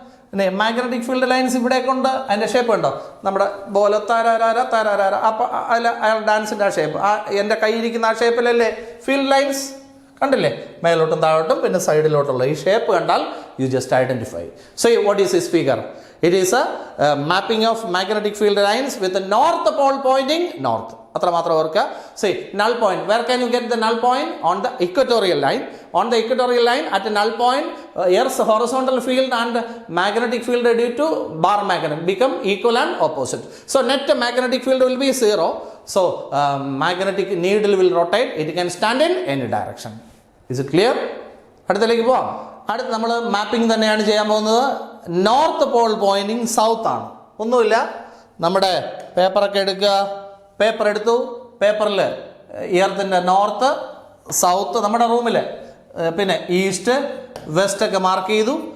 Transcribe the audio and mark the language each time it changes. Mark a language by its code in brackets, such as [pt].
[ml] പിന്നെ magnetic field lines ഇവിടെയൊക്കെ ഉണ്ട്. അതിൻ്റെ ഷേപ്പ് ഉണ്ടോ? നമ്മുടെ പോലെ തരാരാര. അപ്പം അയാൾ ഡാൻസിൻ്റെ ആ ഷേപ്പ്, ആ എൻ്റെ കയ്യിരിക്കുന്ന ആ ഷേപ്പിലല്ലേ ഫീൽഡ് ലൈൻസ്? കണ്ടില്ലേ? മേലോട്ടും താഴോട്ടും പിന്നെ സൈഡിലോട്ടുള്ള ഈ ഷേപ്പ് കണ്ടാൽ [en] You just identify. So what is this figure? It is a mapping of magnetic field lines with the north pole pointing north. [ml] അത്ര മാത്രം ഓർക്കുക. [en] See, null point. Where can you get the null point? On the equatorial line. On the equatorial line, at a null point, Earth's horizontal field and magnetic field due to bar magnet become equal and opposite. So net magnetic field will be 0. So magnetic needle will rotate. It can stand in any direction. Is it clear? [ml] അടുത്തേക്ക് പോവാം. അടുത്ത് നമ്മൾ mapping തന്നെയാണ് ചെയ്യാൻ പോകുന്നത്. North Paul pointing south ആണ്. ഒന്നുമില്ല, നമ്മുടെ പേപ്പറൊക്കെ എടുക്കുക. പേപ്പർ എടുത്തു. പേപ്പറിൽ എർത്തിൻ്റെ നോർത്ത് സൗത്ത് നമ്മുടെ റൂമിൽ, പിന്നെ ഈസ്റ്റ് വെസ്റ്റ് ഒക്കെ മാർക്ക് ചെയ്തു.